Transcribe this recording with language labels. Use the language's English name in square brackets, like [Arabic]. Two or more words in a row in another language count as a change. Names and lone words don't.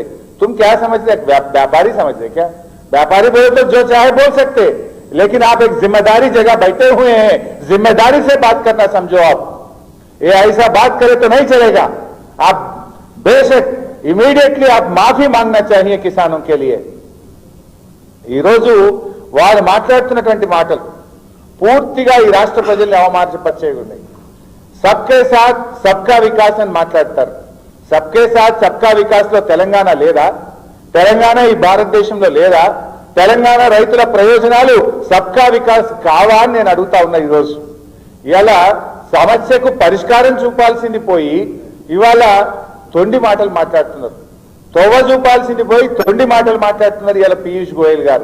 [Hindi] तुम क्या समझ रहे? व्यापारी समझ रहे क्या? व्यापारी बोले तो जो चाहे बोल सकते, लेकिन आप एक जिम्मेदारी जगह बैठे हुए हैं, जिम्मेदारी से बात करना समझो। आप ये ऐसा बात करें तो नहीं चलेगा। आप बेशक इमीडिएटली आप माफी मांगना चाहिए किसानों के लिए। [Telugu] ఈరోజు వాళ్ళు మాట్లాడుతున్నటువంటి మాటలు పూర్తిగా ఈ రాష్ట్ర ప్రజల్ని అవమానపరిచేవి ఉన్నాయి. [Hindi] सबके साथ सबका विकास [Telugu] అని మాట్లాడతారు. [Hindi] सबके साथ सबका विकास [Telugu] లో తెలంగాణ లేదా? తెలంగాణ ఈ భారతదేశంలో లేదా? తెలంగాణ రైతుల ప్రయోజనాలు [Hindi] सबका विकास [Telugu] కావా అని నేను అడుగుతా ఉన్నా. ఈరోజు ఇలా సమస్యకు పరిష్కారం చూపాల్సింది పోయి ఇవాళ తొండి మాటలు మాట్లాడుతున్నారు. తోవ చూపాల్సింది పోయి తొండి మాటలు మాట్లాడుతున్నారు ఇలా పీయూష్ గోయల్ గారు.